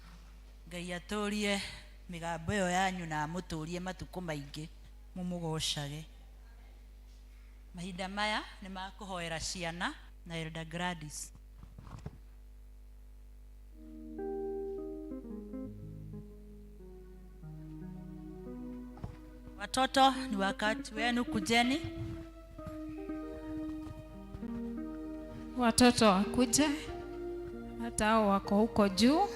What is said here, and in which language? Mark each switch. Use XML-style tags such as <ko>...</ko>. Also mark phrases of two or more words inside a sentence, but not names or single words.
<ki>Ngai atũrie migambo ĩyo yanyu na mũtũrie matukũ maingĩ mumugocage. Mahinda maya nĩ makũhoera ciana na Elder Gladys.</ki> <sw>Watoto, ni wakati wenu, kujeni. Watoto wakuje, hata hao wako huko juu.</sw>